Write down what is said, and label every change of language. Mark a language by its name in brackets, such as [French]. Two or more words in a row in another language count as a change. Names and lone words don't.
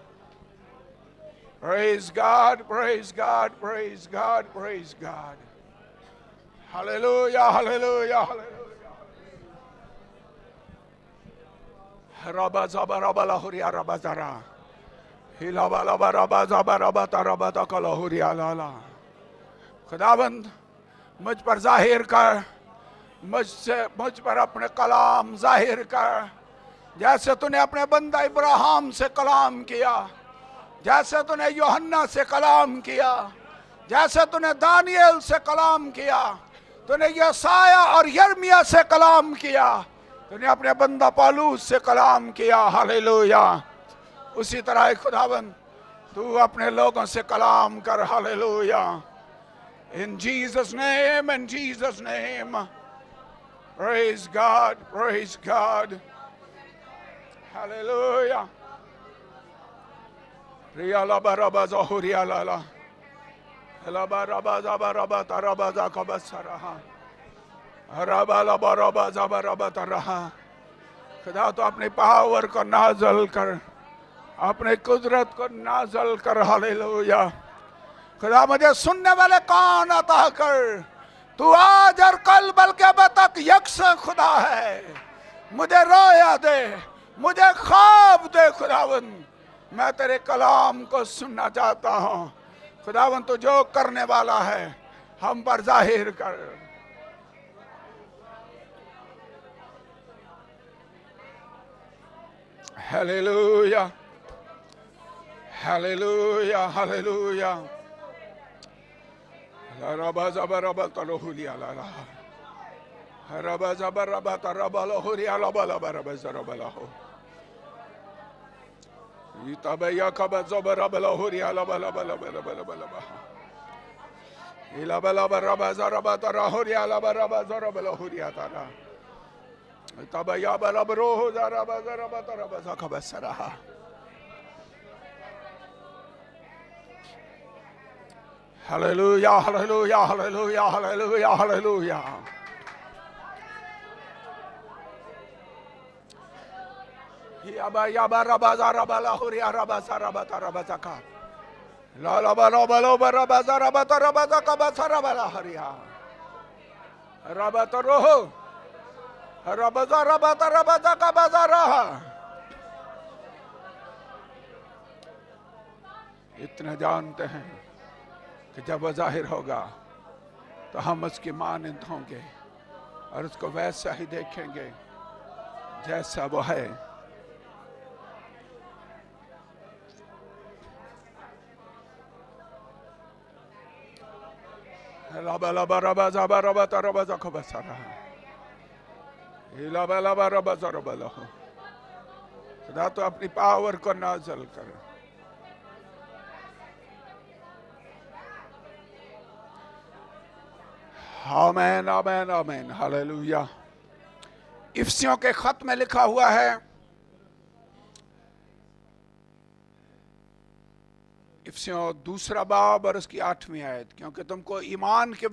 [English] Praise God, praise God, praise God, praise God. Hallelujah, hallelujah, hallelujah. ربا زبا ربا لاہوریا ربا زرا ہلا بالا ربا زبا ربا تربا تکلاہوریا لالا. [Urdu] خداوند مجھ پر ظاہر کر، مجھ پر اپنے کلام ظاہر کر، جیسے تو نے اپنے بندہ ابراہیم سے کلام کیا، جیسے تو نے یوحنا سے کلام کیا، جیسے تو نے دانیل سے کلام کیا، تو نے یسایہ اور یرمیہ سے کلام کیا، تو نے اپنے بندہ پالوس سے کلام کیا. ہاللویا. اسی طرح خداوند تو اپنے لوگوں سے کلام کر. ہاللویا. [English] In Jesus' name, in Jesus' name. Praise God, praise God. Hallelujah. Riya laba raba zahuriya lala. Laba raba zaba raba taraba zakabasaraha. Raba laba raba zaba raba taraha. [Urdu] خدا تو اپنی پاور کو نازل کر، اپنے قدرت کو نازل کر. ہاللویا. خدا مجھے سننے والے کان عطا کر. تو آج اور کل بلکہ اب تک یکساں خدا ہے. مجھے رویا دے، مجھے خواب دے. خداوند میں تیرے کلام کو سننا چاہتا ہوں. خداوند تو جو کرنے والا ہے ہم پر ظاہر کر. ہاللویا. ہاللویا. ہاللویا. ربا زبر ربا تلوہلیا لالا. ربا زبر ربا تربا لوہریا لبا لبا ربا زربا لہو. یتبیا کبا زبر ربا لوہریا لبا لبا لبا لبا لبا لبا. لبا لبا ربا زربا ترہریا لبا ربا زربا لوہریا تارا. یتبیا بلب روح زربا زربا تربا زکبا سرہا. [English] Hallelujah, hallelujah, hallelujah, hallelujah, hallelujah. Yaba yaba raba zaraba lahuria raba zaraba taraba zaka. La la ba la ba la ba raba zaraba taraba zaka ba zaraba lahuria. Raba taroho. Raba zaraba taraba zaka ba zaraha. [Urdu] اتنا جانتے ہیں کہ جب وہ ظاہر ہوگا تو ہم اس کی مانند ہوں گے اور اس کو ویسا ہی دیکھیں گے جیسا وہ ہے. لبا لبا ربا زبا ربا تربا زکبا سرہا. لبا لبا ربا زربا لہو. خدا تو اپنی پاور کو نازل کر. آمین آمین آمین. ہاللویا. افسیوں کے خط میں لکھا ہوا ہے، افسیوں دوسرا باب اور اس کی 8ویں آیت، کیونکہ تم کو ایمان کے